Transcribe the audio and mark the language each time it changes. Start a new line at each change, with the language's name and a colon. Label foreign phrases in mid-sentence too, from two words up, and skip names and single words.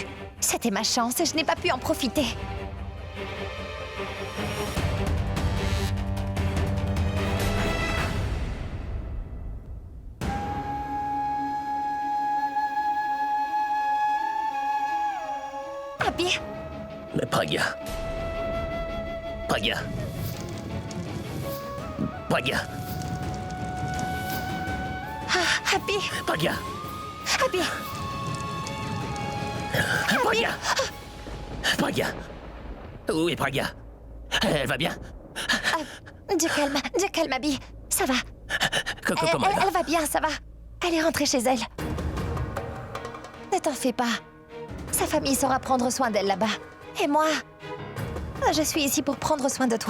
French: C'était ma chance et je n'ai pas pu en profiter. Abby, Mais Pragya... Pragya... Pragya... Abby, Pragya... Abby, Pragya... Pragya... Où est Pragya? Elle va bien? du calme, Abby. Ça va. Comment elle va? Elle va bien, ça va. Elle est rentrée chez elle. Ne t'en fais pas. Sa famille saura prendre soin d'elle là-bas. Et moi, je suis ici pour prendre soin de toi.